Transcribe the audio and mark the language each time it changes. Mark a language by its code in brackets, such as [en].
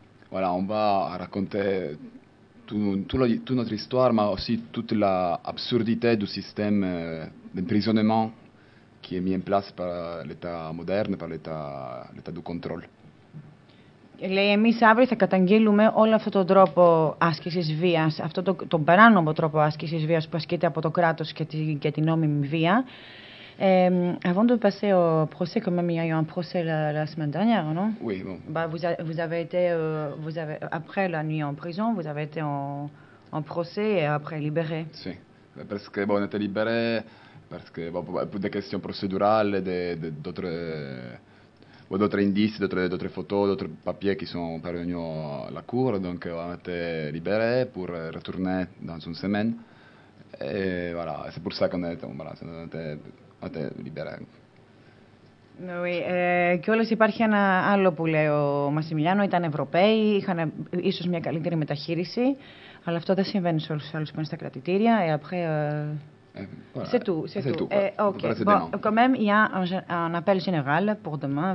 [fr] Voilà, on va raconter toute notre histoire, mais aussi toute l'absurdité du système d'emprisonnement qui est mis en place par l'État moderne, par l'État du contrôle. [el] Λέει, εμείς αύριο θα καταγγείλουμε όλο αυτόν τον τρόπο άσκησης βίας, αυτόν τον παράνομο τρόπο άσκησης βίας που ασκείται από το κράτος και την νόμιμη βία. [fr] Avant de passer au procès, quand même, il y a eu un procès la semaine dernière, non? Oui, bon. Vous avez été, après la nuit en prison, vous avez été en procès et après libéré. Oui, parce qu'on était libéré, parce que pour des questions procédurales, d'autres indices, d'autres photos, d'autres papiers qui sont parvenus à la cour, donc on était libéré pour retourner dans une semaine. Et voilà, c'est pour ça qu'on était. Voilà, [el] Ναι, κιόλας υπάρχει ένα άλλο που λέει ο Μασιμιλιάνο. Ήταν Ευρωπαίοι, είχαν ίσως μια καλύτερη μεταχείριση, αλλά αυτό δεν συμβαίνει σε όλους τους άλλους που είναι στα κρατητήρια. [fr] Et après, c'est tout. Ok. Bon, quand même, il y a un appel général pour demain.